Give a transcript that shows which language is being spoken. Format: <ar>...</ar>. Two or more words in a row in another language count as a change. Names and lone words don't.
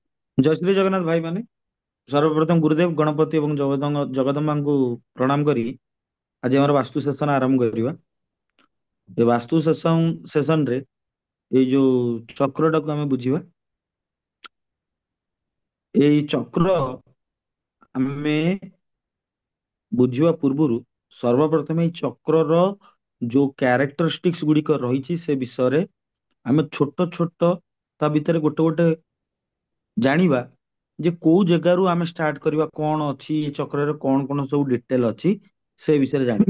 <or>ଜୟ ଶ୍ରୀ ଜଗନ୍ନାଥ ଭାଇ ମାନେ ସର୍ବପ୍ରଥମ ଗୁରୁଦେବ ଗଣପତି ଏବଂ ଜଗଦମ୍ବାଙ୍କୁ ପ୍ରଣାମ କରି ଆଜି ଆମର ବାସ୍ତୁ ସେସନ ଆରମ୍ଭ କରିବା। ଏ ବାସ୍ତୁ ସେସନରେ ଏଇ ଯୋଉ ଚକ୍ରଟାକୁ ଆମେ ବୁଝିବା। ଏଇ ଚକ୍ର ଆମେ ବୁଝିବା ପୂର୍ବରୁ ସର୍ବପ୍ରଥମେ ଏଇ ଚକ୍ରର ଯୋଉ କ୍ୟାରେକ୍ଟରିଷ୍ଟିକ୍ସ ଗୁଡିକ ରହିଛି ସେ ବିଷୟରେ ଆମେ ଛୋଟ ଛୋଟ ତା ଭିତରେ ଗୋଟେ ଗୋଟେ ଜାଣିବା ଯେ କୋଉ ଜାଗାରୁ ଆମେ ଷ୍ଟାର୍ଟ କରିବା, କଣ ଅଛି ଏ ଚକ୍ରରେ, କଣ କଣ ସବୁ ଡିଟେଲ ଅଛି ସେ ବିଷୟରେ ଜାଣିବା।</or>